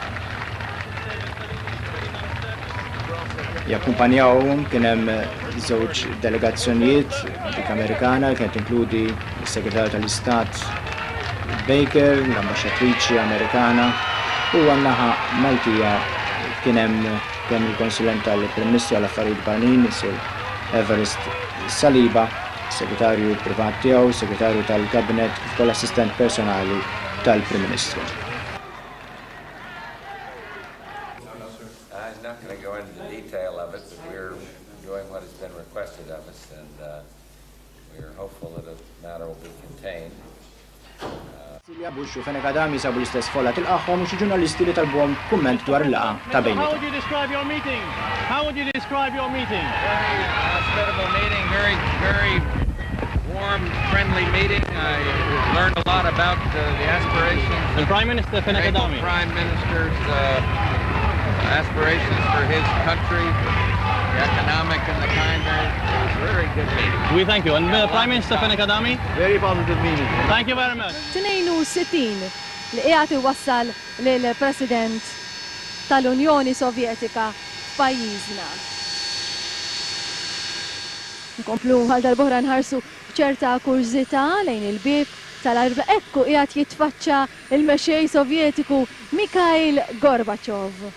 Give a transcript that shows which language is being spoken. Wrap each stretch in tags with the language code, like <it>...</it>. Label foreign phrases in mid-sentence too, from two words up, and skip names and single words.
<mt>Jakkumpanjawhom kien hemm żewġ delegazzjonijiet dik Amerikana kienet tinkludi s-Segretarju tal-Istat Baker, l-Ambaxxatriċi Amerikana u għan-naħa Maltija kien hemm il-Konsulent tal-Prim Ministru għall-Affarijiet Barranin, Sir Everest Saliba, segretarju privat tiegħu, segretarju tal-Kabinet kif ukoll assistent personali tal-Prim Ministru.</mt> <en>I'm not going to go into the detail of it, but we're doing what has been requested of us, and we're hopeful that the matter will be contained.</en> <mt>Silja Bush u Fenek Adami sabu l-istess folla tilqaħħom u xi ġurnalisti li talbuhom kumment dwar il-laqgħa ta' bejniethom.</mt> <en>How would you describe your meeting? How would you describe your meeting? Very hospitable meeting, very warm. warm, friendly meeting. I learned a lot about the aspirations of Prime Minister the Prime Minister's aspirations for his country, the economic and the kind. It was a very good meeting. We thank you. And Prime Minister Fenekadami? Very positive meeting. Thank you very much.</en> <mt>62 li qiegħed iwassal lill-President tal-Unjoni Sovjetika f'pajjiżna. Nkomplu għal darb'oħra nħarsu ċerta kurżità lejn il-bib tal-arba ekku qiegħed jitfaċċa il-mexxej Sovjetiku Mikhail Gorbachev.</mt>